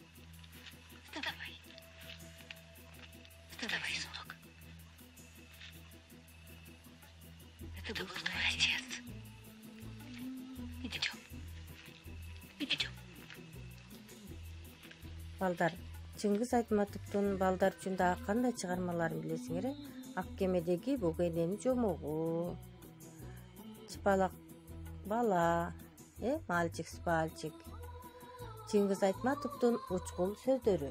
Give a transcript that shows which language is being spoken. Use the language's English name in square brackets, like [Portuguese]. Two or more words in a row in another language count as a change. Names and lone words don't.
[Russian] Вставай, сынок. Это был твой отец. Идем. Идем. [Kyrgyz] Балдар, Чыңгыз Айтматовдун балдар үчүн дагы кандай чыгармаларын билесиңер? Ак кемедеги бөгөнөнүн жомогу, Чыпалак бала, мальчик спальчик. Чыңгыз Айтматовдун учкул сөздөрү.